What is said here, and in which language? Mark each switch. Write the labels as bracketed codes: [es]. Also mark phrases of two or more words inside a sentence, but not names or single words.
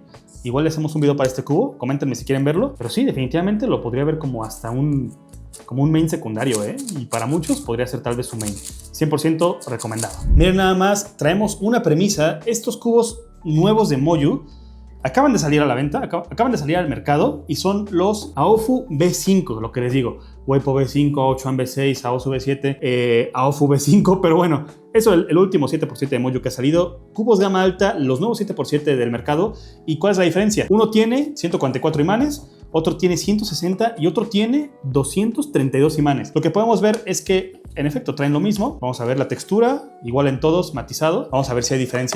[es] Igual le hacemos un video para este cubo, coméntenme si quieren verlo. Pero sí, definitivamente lo podría ver como hasta como un main secundario, ¿eh? Y para muchos podría ser tal vez su main. 100% recomendado. Miren nada más, traemos una premisa. Estos cubos nuevos de Moyu acaban de salir a la venta, acaban de salir al mercado y son los Aofu V5, lo que les digo. Weipo V5, Ao Chuang V6, Aosu V7, Aofu V5, pero bueno, eso es el último 7x7 de Moyu que ha salido. Cubos gama alta, los nuevos 7x7 del mercado. ¿Y cuál es la diferencia? Uno tiene 144 imanes, otro tiene 160 y otro tiene 232 imanes. Lo que podemos ver es que en efecto traen lo mismo. Vamos a ver la textura, igual en todos, matizado. Vamos a ver si hay diferencia.